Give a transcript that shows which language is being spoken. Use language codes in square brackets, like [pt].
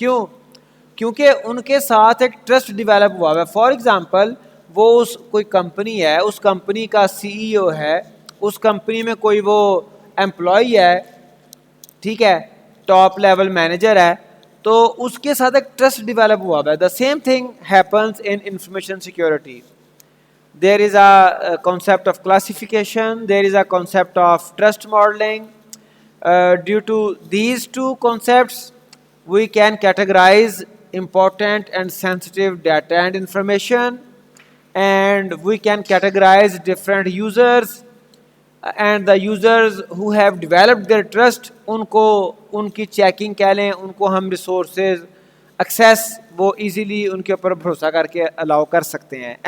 [ur] کیوں؟ کیونکہ ان کے ساتھ ایک ٹرسٹ ڈیولپ ہوا ہے. [en] for example [ur] وہ کوئی کمپنی ہے، اس کمپنی کا CEO ہے، اس کمپنی میں کوئی وہ امپلائی ہے، ٹھیک ہے، ٹاپ لیول مینیجر ہے، تو اس کے ساتھ ایک ٹرسٹ ڈیولپ ہوا ہے. [en] The same thing happens in information security. There is a concept of classification, there is a concept of trust modeling. Due to these two concepts, we can categorize important and sensitive data and information, and we can categorize different users, and the users who have developed their trust, [ur] ان کی checking کہہ لیں، ان کو ہم resources access وہ easily ان کے اوپر بھروسہ کر کے الاؤ کر سکتے ہیں.